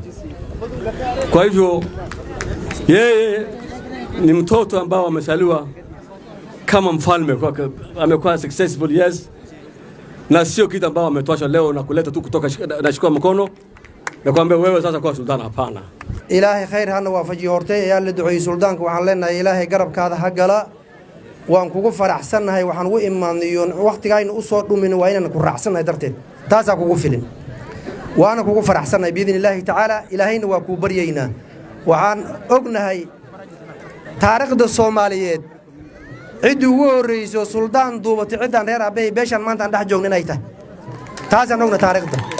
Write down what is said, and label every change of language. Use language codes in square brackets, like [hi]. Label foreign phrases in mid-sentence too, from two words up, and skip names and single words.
[sw] Kwa hivyo yeye ni mtoto ambao amesaliwa kama mfalme, amekuwa [en] successful, yes, [sw] na sio kitu ambao ametosha leo na kuleta tu kutoka nashukua mkono na kuambia wewe sasa kwa sultan. Hapana. [so] ilaahay khayr hana waafajiyo hortay ayaa la duceeyay sultaanka. waxaan leenahay ilaahay garabkaada ha gala, waan kugu faraxsanahay, waxaan u imaanayo waqtigayna u soo dhumin waa inaan ku raacsanahay darteed taasa kugu filin, waana kugu faraxsanahay biidin ilaahi tacaala. ilaahayna waa ku baryaynaa. waxaan ognahay taariikhda Soomaaliyeed cid ugu horeyso sultaan duubatay ciidan reer Abeey beeshan maanta aan dhex joogno inay tahay taasaan ogna taariikhda.